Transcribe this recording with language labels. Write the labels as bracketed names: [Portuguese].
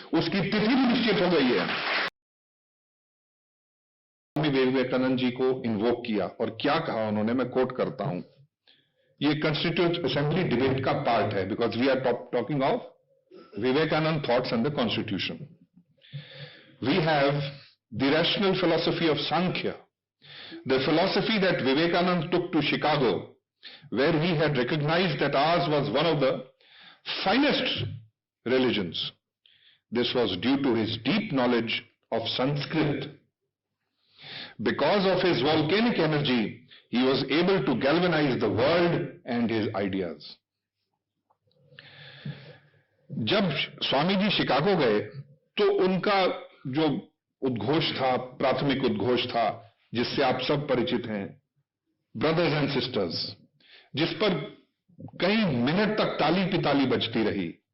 [Hindi] उसकी तिथि भी निश्चित हो गई है। स्वामी विवेकानंद जी को इन्वोक किया और क्या कहा उन्होंने, मैं कोट करता हूं। ये कॉन्स्टिट्यूएंट असेंबली डिबेट का पार्ट है, [English] Because we are talking of Vivekananda thoughts on the constitution. We have the rational philosophy of Sankhya, the philosophy that Vivekananda took to Chicago, where he had recognized that ours was one of the finest religions. This was due to his deep knowledge of Sanskrit. Because of his volcanic energy, he was able to galvanize the world and his ideas. [Hindi] जब Swami ji Chicago गए तो उनका जो उद्घोष था, प्राथमिक उद्घोष था, जिससे आप सब परिचित हैं, [English] brothers and sisters, [Hindi] जिस पर कई मिनट तक ताली पे ताली बजती रही।